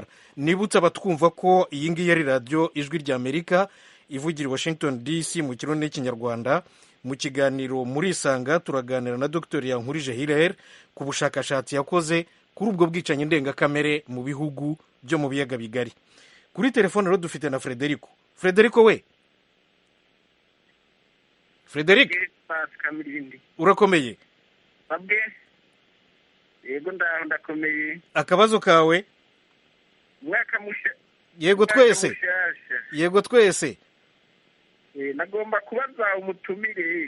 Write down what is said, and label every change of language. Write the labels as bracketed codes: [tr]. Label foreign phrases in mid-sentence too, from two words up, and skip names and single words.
[rw] Nibutse abatwumva ko iyi ngiyi ari radiyo Ijwi ry'Amerika ivugira Washington DC mu kirundi n'ikinyarwanda. Mu kiganiro muri Isanga turaganira na Dr Yankurije Hilary ku bushakashatsi yakoze kuri ubwo bwicanyi ndengakamere mu bihugu byo mu biyaga bigari. Kuri telefone rero dufite na Frederico. Frederico we Frederico, urakomeye? Yego ndakomeye. [rn] Akabazo kawe? Mwaka musha. Yego twese. [rw] Nagomba kubaza umutumire.